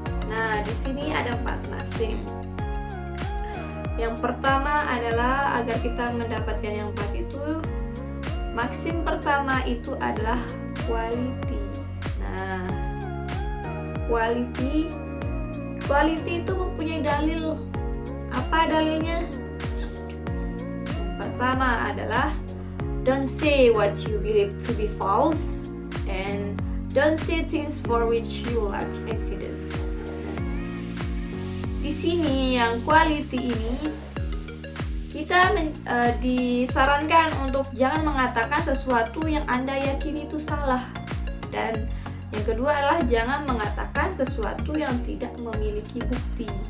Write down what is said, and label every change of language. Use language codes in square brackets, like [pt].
[id] Nah, di sini ada 4 maxim. Yang pertama adalah agar kita mendapatkan yang 4 itu, maxim pertama itu adalah quality. Nah, quality itu mempunyai dalil. Apa dalilnya? Yang pertama adalah [en] don't say what you believe to be false and don't say things for which you lack evidence. [id] Di sini yang quality ini kita disarankan untuk jangan mengatakan sesuatu yang Anda yakini itu salah, dan yang kedua adalah jangan mengatakan sesuatu yang tidak memiliki bukti.